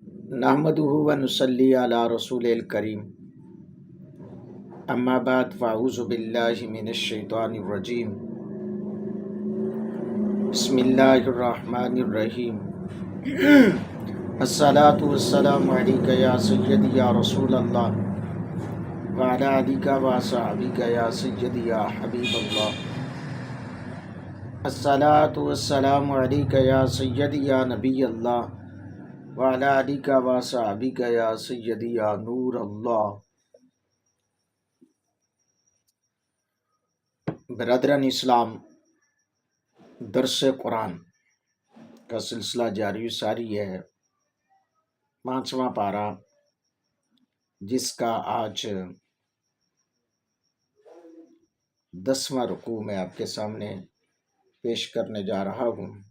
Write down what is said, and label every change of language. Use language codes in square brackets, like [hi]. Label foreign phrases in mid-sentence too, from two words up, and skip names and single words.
[ar] نحمده ونصلي على الرسول الكريم أما بعد فأعوذ بالله من الشيطان الرجيم بسم الله الرحمن الرحيم الصلاة والسلام عليك يا سيدي يا رسول الله وعلى آلك وأصحابك يا سيدي يا حبيب الله الصلاة والسلام عليك يا سيدي يا نبي الله وعلى آلك وأصحابك يا سيدي يا نور الله. [ur] برادران اسلام، درس قرآن کا سلسلہ جاری ساری ہے. 5واں پارہ، جس کا آج 10واں رکوع میں آپ کے سامنے پیش کرنے جا رہا ہوں.